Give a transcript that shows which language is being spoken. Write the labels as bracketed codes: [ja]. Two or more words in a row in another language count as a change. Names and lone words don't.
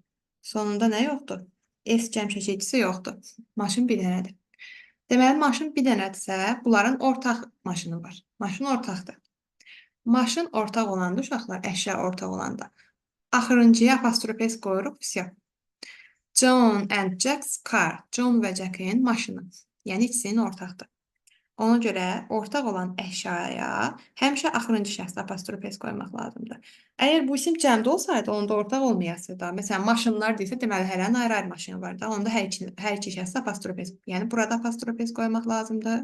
[az] Sonunda nə yoxdur? S cəm şəkilçisi yoxdur. Maşın bir dənədir. Deməli, maşın bir dənədirsə, bunların ortaq maşını var. Maşın ortaqdır. Maşın ortaq olanda, uşaqlar, əşya ortaq olanda. Axırıncıya apostrof S qoyuruq, vəsiyyət. [en] John and Jack's car. [az] John və Jack'in maşını. Yəni ikisinin ortaqdır. Ona görə ortaq olan əşyaya həmişə axırıncı şəxsdə apostrof S qoymaq lazımdır. Əgər bu isim cəmdə olsaydı, onda ortaq olmayası da. Məsələn, maşınlar deyilsə, deməli hərənin ayrı-ayrı maşını var da. Onda hər iki şəxsdə apostrof S. Yəni burada apostrof S qoymaq lazımdır.